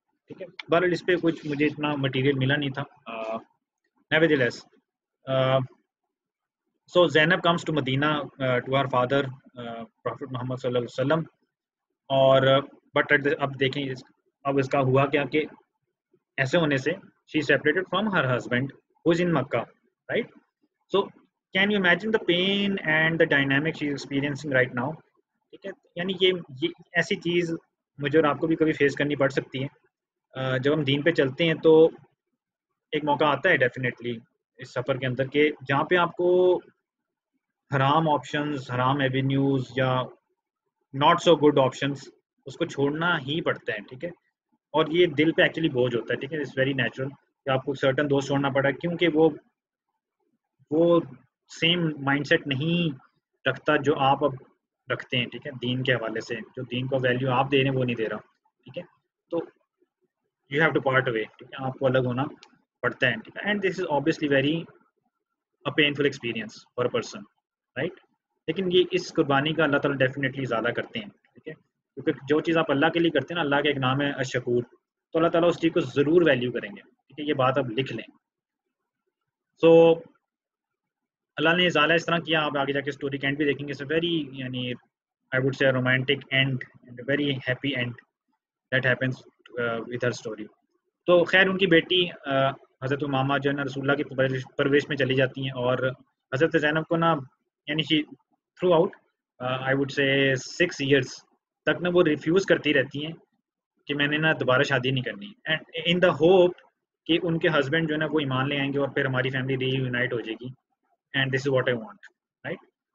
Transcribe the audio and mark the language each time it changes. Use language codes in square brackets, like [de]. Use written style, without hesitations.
[ur] ٹھیک ہے, بہرحال اس پہ کچھ مجھے اتنا مٹیریل ملا نہیں تھا. [en] nevertheless so Zainab comes to Medina to her father Prophet Muhammad صلی اللہ علیہ وسلم. [ur] اور بٹ اب دیکھیں اب اس کا ہوا کیا کہ ایسے ہونے سے [en] she is separated from her husband who is in Makkah, right? So can you imagine the pain and the dynamic she is experiencing right now? [ur] ٹھیک ہے, یعنی یہ ایسی چیز مجھے اور آپ کو بھی کبھی فیس کرنی پڑ سکتی ہے. جب ہم دین پہ چلتے ہیں تو ایک موقع آتا ہے ڈیفینیٹلی اس سفر کے اندر کہ جہاں پہ آپ کو حرام آپشنز, حرام ایونیوز یا [en] not so good options [ur] اس کو چھوڑنا ہی پڑتا ہے. ٹھیک ہے, اور یہ دل پہ ایکچولی بوجھ ہوتا ہے. ٹھیک ہے, [en] it's very natural [ur] کہ آپ کو سرٹن دوست چھوڑنا پڑا کیونکہ وہ سیم مائنڈ سیٹ نہیں رکھتا جو آپ اب رکھتے ہیں. ٹھیک ہے, دین کے حوالے سے جو دین کو ویلیو آپ دے رہے ہیں وہ نہیں دے رہا. ٹھیک ہے, تو [en] You have to part away. [ur] ٹھیک ہے, آپ کو الگ ہونا پڑتا ہے. ٹھیک ہے, [en] And this is obviously very a painful experience for a person, right? [ur] لیکن یہ اس قربانی کا اللہ تعالیٰ ڈیفینیٹلی زیادہ کرتے ہیں. ٹھیک ہے, کیونکہ جو چیز آپ اللہ کے لیے کرتے ہیں نا, اللہ کا ایک نام ہے الشکور, تو اللہ تعالیٰ اس چیز کو ضرور ویلیو کریں گے. ٹھیک ہے, یہ بات آپ لکھ لیں. سو اللہ نے ظاہر اس طرح کیا, آپ آگے جا کے اسٹوری کے اینڈ بھی دیکھیں گے. [en] It's very یعنی I would say a romantic end and a very happy end that happens with her story. [ur] تو خیر ان کی بیٹی حضرت امامہ جو ہے نا رسول اللہ کی پرورش میں چلی جاتی ہیں, اور حضرت زینب کو نا یعنی [en] throughout I would سے 6 years [ur] تک نا وہ ریفیوز کرتی رہتی ہیں کہ میں نے نا دوبارہ شادی نہیں کرنی, [en] and in the hope [ur] کہ ان کے ہسبینڈ جو ہے نا وہ ایمان لے آئیں گے اور پھر ہماری فیملی ری یونائٹ ہو جائے گی, [en] And this is what I want, right.